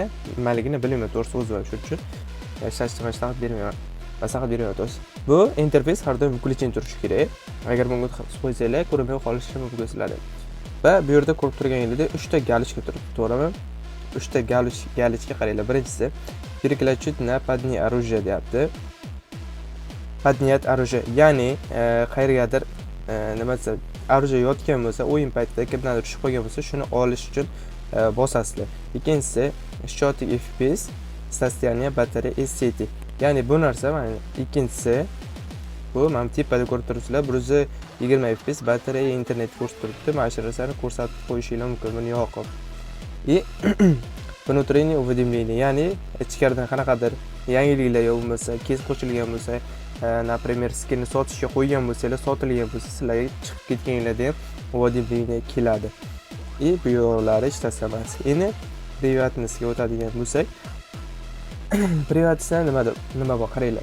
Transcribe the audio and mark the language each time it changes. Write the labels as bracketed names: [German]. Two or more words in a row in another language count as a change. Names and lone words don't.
[Uzbek] Nimaligini bilmayman, to'g'risi o'zim shuning uchun ishlashni maslahat bermayman. Bu interfeys har doim включен turishi kerak. Agar bunga qo'ysanglar, ko'rinmay qolishi mumkin sizlarda. Va bu yerda ko'rib turganingizda 3 ta galichka turibdi, to'g'rimi? 3 ta galichka qaranglar. Birinchisi [Russian] переключить на поднять оружие [Uzbek] deyapti. [Russian] Поднять оружие, [Uzbek] ya'ni qayergadir nima desa, оружие yotgan bo'lsa, o'yin paytida kimdandir tushib qolgan bo'lsa, shuni olish uchun bosasizlar. [Russian] Ikkinchisi счетчик FPS, состояние батареи и сети. [Uzbek] Ya'ni bu narsa mana ikkinchisi, bu mana tepada ko'rib turibsizlar, 120 FPS batareya internet ko'rsatib turibdi. Mana shu narsani ko'rsatib qo'yishingiz mumkin buni yoqib. [Russian] И внутреннее уведомление, [Uzbek] ya'ni ichkaridan qanaqadir yangiliklar bo'lmasa, kes qo'shilgan bo'lsa, например, skinni sotishga qo'ygan bo'lsangiz, sotilgan bo'lsa, sizlarga chiqib ketganingizda ham уведомление keladi. И bu yo'llari hech narsa emas. Endi privatnisiga o'tadigan bo'lsak, privatsida nima bor, qaranglar.